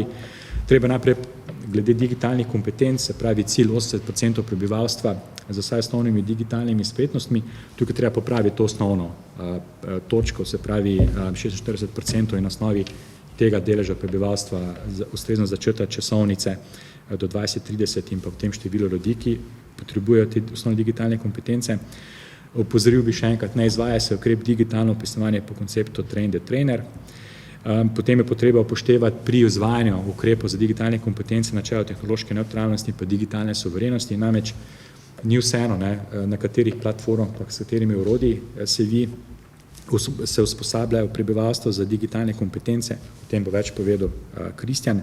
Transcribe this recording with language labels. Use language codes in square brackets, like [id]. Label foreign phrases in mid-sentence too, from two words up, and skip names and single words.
[sl] Treba najprej glede digitalnih kompetenc, se pravi cilj 80% prebivalstva z vsaj osnovnimi digitalnimi spretnostmi, tukaj treba popraviti to osnovno točko, se pravi 46% in na osnovi tega deleža prebivalstva ustrezno začrtati časovnice do 2030 in pa v tem število ljudi, ki potrebujejo te osnovne digitalne kompetence. Opozoril bi še enkrat, ne izvaja se ukrep digitalno opisovanje po konceptu [en] train the trainer. [sl] Potem je potreba upoštevati pri izvajanju ukrepov za digitalne kompetence načelo tehnološke nevtralnosti in pa digitalne suverenosti, namreč ni vseeno, na katerih platformah, pa s katerimi orodji se usposabljajo prebivalstvo za digitalne kompetence, o tem bo več povedal Kristjan.